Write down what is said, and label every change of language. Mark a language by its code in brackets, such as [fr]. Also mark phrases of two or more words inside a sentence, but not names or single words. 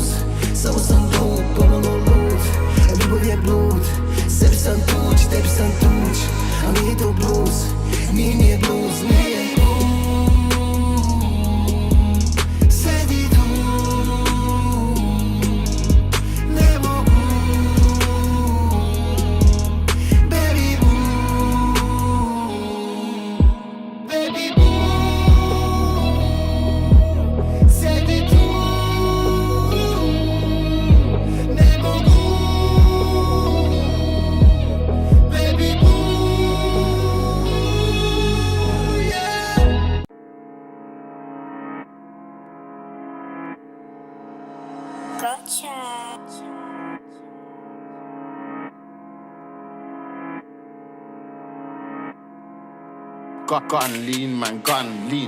[sr] Samo sam glup, pomalo lud. Ljubav je blud, sebi sam tuđ, tebi sam tuđ. A nije to blues, nije blues, nije. Sedi tu. Ne mogu. [en] Baby boom, baby boom. [sr] Sedi tu. Ne mogu. [en] Baby boom, yeah. Gun lean, man, gun lean.